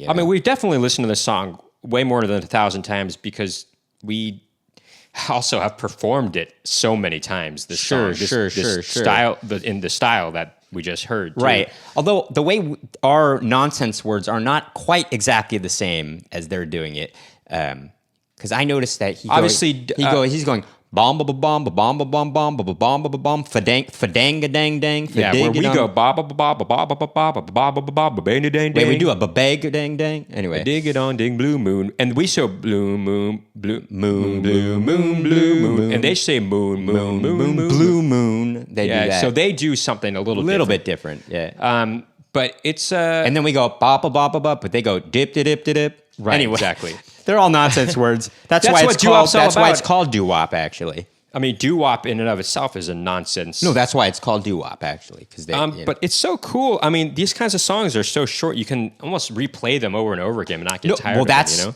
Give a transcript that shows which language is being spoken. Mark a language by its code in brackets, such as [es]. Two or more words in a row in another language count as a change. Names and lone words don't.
[en] I mean, we've definitely listened to this song way more than 1,000 times because we also have performed it so many times. This song, this style, in the style that we just heard, too. Right. Although the way our nonsense words are not quite exactly the same as they're doing it, because I noticed that he's going bomb ba bomb ba bomb ba bomb bomb ba bomb ba bomb fadanga dang dang. Yeah, where we go ba ba ba ba ba ba ba ba ba ba ba ba ba ba dang dang. Wait, we do a babag dang dang. Anyway, dig it on ding blue moon, and we say blue moon, blue moon, blue moon, blue moon, and they say moon, moon, moon, blue moon. They do that. So they do something a little bit different. Yeah. But it's and then we go ba ba ba ba ba, but they go dip dip dip dip. Right, anyway, exactly. They're all nonsense words. That's why it's called. That's why it's called doo-wop, actually. I mean, doo-wop in and of itself is a nonsense. No, that's why it's called doo-wop, actually. But it's so cool. I mean, these kinds of songs are so short, you can almost replay them over and over again and not get tired of them, you know?